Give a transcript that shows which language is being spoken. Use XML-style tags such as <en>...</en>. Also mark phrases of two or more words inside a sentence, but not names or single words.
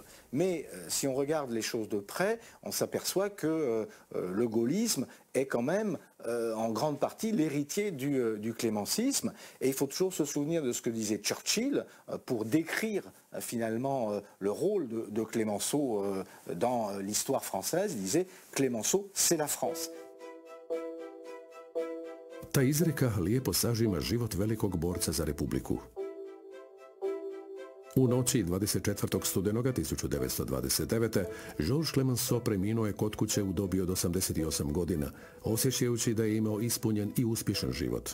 <fr>Mais si on regarde les choses de près, on s'aperçoit que le gaullisme est quand même en grande partie l'héritier du clémencisme. Et il faut toujours se souvenir de ce que disait Churchill pour décrire finalement le rôle de Clemenceau dans l'histoire française. Il disait « Clemenceau, c'est la France ».</fr> <hr>Ta izreka lijepo sažima život velikog borca za Republiku. U noći 24. studenoga 1929. Georges Clemenceau preminuo je kod kuće u dobi od 88 godina, osjećajući da je imao ispunjen i uspješan život.</hr>